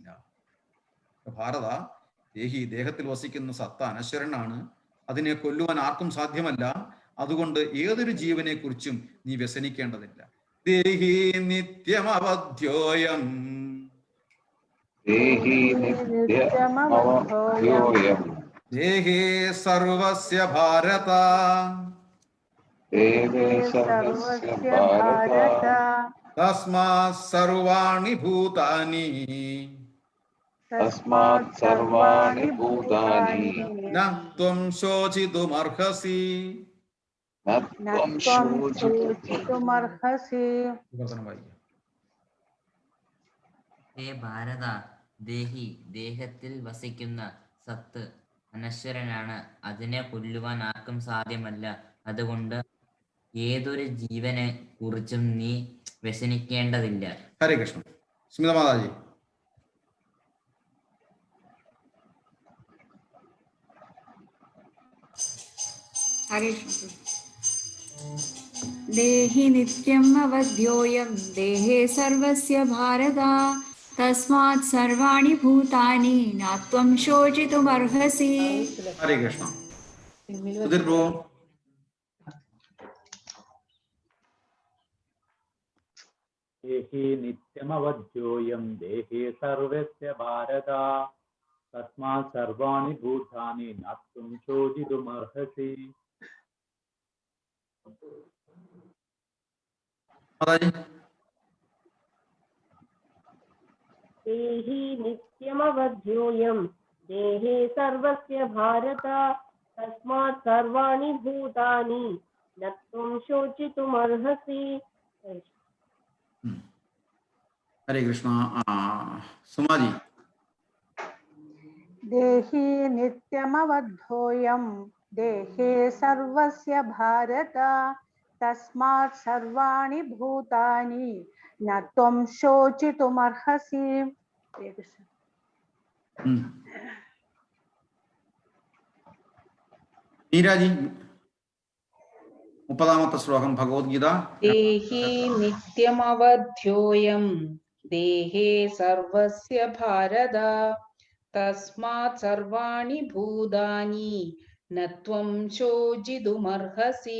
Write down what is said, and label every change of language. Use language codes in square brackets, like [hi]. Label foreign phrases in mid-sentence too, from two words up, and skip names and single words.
[ml] ഭാരത, ദേഹി ദേഹത്തിൽ വസിക്കുന്ന സത്ത അനശ്വരനാണ്, അതിനെ കൊല്ലുവാൻ ആർക്കും സാധ്യമല്ല. അതുകൊണ്ട് ഏതൊരു ജീവനെ കുറിച്ചും നീ വ്യസനിക്കേണ്ടതില്ല. [sa] ദേഹി നിത്യമവധ്യോയം നിത്യമവധ്യോയം ദേഹേ സർവസ്യ ഭാരത സർവസ്യ ഭാരത തസ്മാത് സർവാണി ഭൂതാനി തസ്മാത് സർവാണി ഭൂതാനി ന ത്വം ശോചിതുമർഹസി. ന ത്വം ശോചിതുമർഹസി. [ml] ഹേ ഭാരത, ദേഹി ദേഹത്തിൽ വസിക്കുന്ന സത്ത് അനശ്വരനാണ്, അതിനെ കൊല്ലുവാൻ ആർക്കും സാധ്യമല്ല. അതുകൊണ്ട് ഏതൊരു ജീവനെ കുറിച്ചും നീ വ്യസനിക്കേണ്ടതില്ല. [sa] ഹരേ കൃഷ്ണ. സ്മിത മാതാജി. ഹരേ കൃഷ്ണ. ദേഹി നിത്യം അവധ്യോയം ദേഹേ സർവസ്യ ഭാരത തസ്മാത് സർവാണി ഭൂതാനി ന ത്വം ശോചിതുമർഹസി. ഹരേ കൃഷ്ണ. സുധീർ പ്രഭു. ദേഹി നിത്യമവധ്യോയം ദേഹേ സർവസ്യ ഭാരത തസ്മാത് സർവാണി ഭൂതാനി ന ത്വം ശോചിതുമർഹസി. മാതാജി. ദേഹി നിത്യമവധ്യോയം ദേഹേ സർവസ്യ ഭാരത തസ്മാത് സർവാണി ഭൂതാനി ന ത്വം ശോചിതുമർഹസി. ഹരേ കൃഷ്ണ. സുമാജി. ദേഹി നിത്യമവധ്യോയം ദേഹേ സർവസ്യ ഭാരത തസ്മാത് സർവാണി ഭൂതാനി ന ത്വം ശോചിതുമർഹസി. ഹരേ കൃഷ്ണ. [ml] നീരാജി. 30ാമത്തെ ശ്ലോകം ഭഗവത്ഗീത. [sa] ദേഹി നിത്യമവധ്യോയം ദേഹേ സർവസ്യ ഭാരത തസ്മാത് സർവാണി ഭൂതാനി ന ത്വം ശോചിതുമർഹസി.